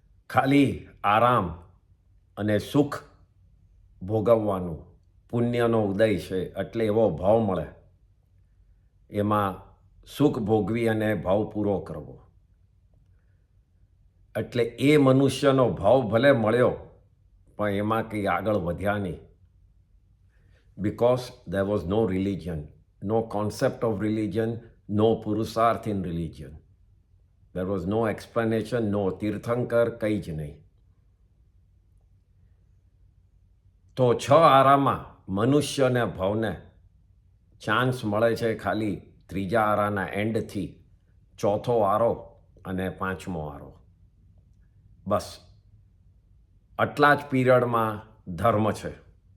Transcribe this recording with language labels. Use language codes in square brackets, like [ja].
[gu] ખાલી આરામ અને સુખ ભોગવવાનું, પુણ્યનો ઉદય છે એટલે એવો ભાવ મળે. એમાં સુખ ભોગવી અને ભાવ પૂરો કરવો. એટલે એ મનુષ્યનો ભાવ ભલે મળ્યો, પણ એમાં કંઈ આગળ વધ્યા નહીં. [en] because there was no religion, no concept of religion, no purusarth in religion. There was no explanation, no તીર્થંકર, [gu] કંઈ જ નહીં. તો 6 આરામાં મનુષ્યને ભાવને ચાન્સ મળે છે ખાલી ત્રીજા આરાના એન્ડથી, ચોથો આરો અને 5મો આરો. બસ આટલા જ પીરિયડમાં ધર્મ છે.